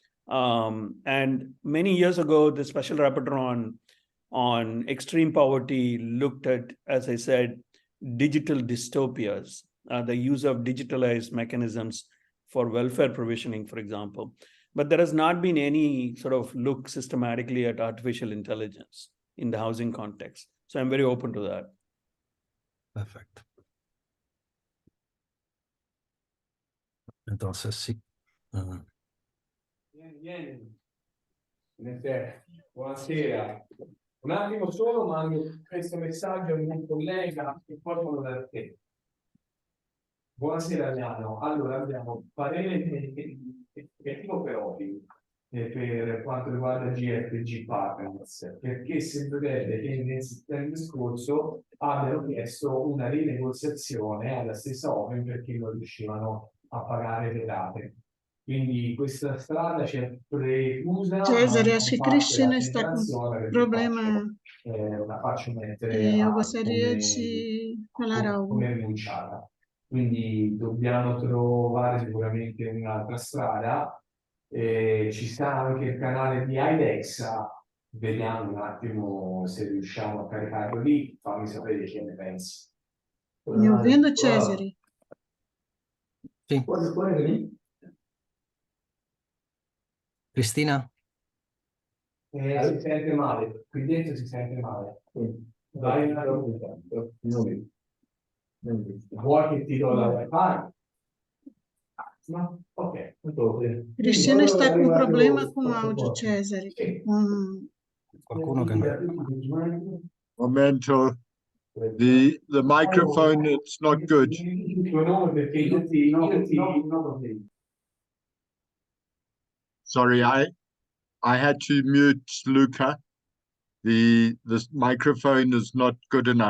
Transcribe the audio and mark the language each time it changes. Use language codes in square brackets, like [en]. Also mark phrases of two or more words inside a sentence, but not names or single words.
[en] And many years ago, the Special Rapporteur on extreme poverty looked at, as I said, digital dystopias, the use of digitalized mechanisms for welfare provisioning, for example. But there has not been any sort of look systematically at artificial intelligence in the housing context. So I'm very open to that. [es] Perfecto. Entonces, sí. [it] Vieni. Buonasera. Un attimo solo, mando questo messaggio al mio collega e poi torno da te. Buonasera Adriano. Allora abbiamo parere negativo per Opi per quanto riguarda GFG Partners, perché sembrerebbe che nel settembre scorso abbiano chiesto una rinegoziazione alla stessa Open perché non riuscivano a pagare le rate. Quindi questa strada ci è preclusa, ma [pt] Cesare, acho [it] facciamo [pt] que [it] parte della [pt] Cristina está com [it] federazione perché [pt] problema. [it] la faccio mettere [pt] Eu gostaria [it] come, [pt] de falar algo. [it] come rinunciata. Quindi dobbiamo trovare sicuramente un'altra strada. Ci sta anche il canale di Idexa, vediamo un attimo se riusciamo a caricarlo lì, fammi sapere che ne pensi. [pt] Me ouvindo, Cesare? [it] Sì, Guarda lì. Cristina? Si sente male, qui dentro si sente male. Vai un attimo. Vuoi che ti do la wifi? No? Ok. [pt] Cristina está com problema com o áudio, Cesare. [it] Qualcuno che no. Momento. [en] The microphone, it's not good. Sorry, I had to mute Luca. The microphone is not good enough.